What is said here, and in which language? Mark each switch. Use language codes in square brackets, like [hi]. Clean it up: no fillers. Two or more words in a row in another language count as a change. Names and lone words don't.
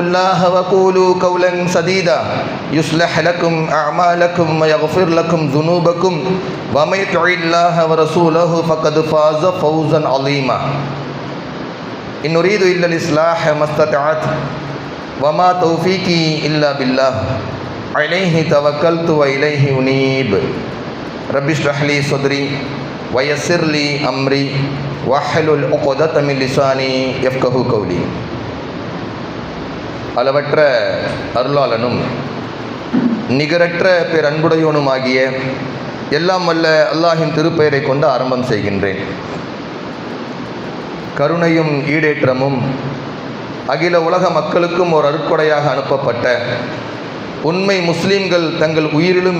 [ar] الله وقولوا قولا سديدا يصلح لكم أعمالكم ويغفر لكم ذنوبكم ومن يطع الله ورسوله فقد فاز فوزا عظيما إن أريد إلا الإصلاح ما استطعت وما توفيقي إلا بالله عليه توكلت وإليه أنيب رب اشرح لي صدري ويسر لي أمري واحلل عقدة من لساني يفقهوا قولي. [ta] அளவற்ற அருளாளனும் நிகரற்ற பேரன்புடையோனுமாகிய எல்லாம் வல்ல அல்லாஹின் திருப்பெயரை கொண்டு ஆரம்பம் செய்கின்றேன். கருணையும் ஈடேற்றமும் அகில உலக மக்களுக்கும் ஒரு அருட்கொடையாக அனுப்பப்பட்ட உண்மை முஸ்லீம்கள் தங்கள் உயிரிலும்